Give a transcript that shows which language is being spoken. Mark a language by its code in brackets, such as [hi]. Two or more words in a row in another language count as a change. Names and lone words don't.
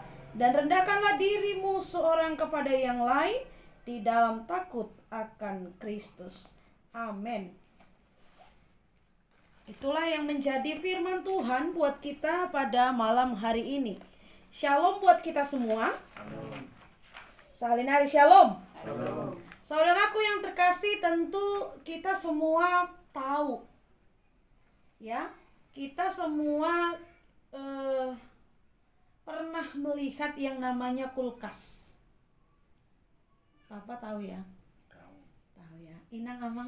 [id] Dan rendahkanlah dirimu seorang kepada yang lain di dalam takut akan Kristus. Amin. Itulah yang menjadi firman Tuhan buat kita pada malam hari ini. Shalom buat kita semua. Salinari shalom. Shalom. Saudaraku yang terkasih, tentu kita semua tahu, ya, kita semua pernah melihat yang namanya kulkas. Bapak tahu ya? Tahu ya. [bts] Inang Amang?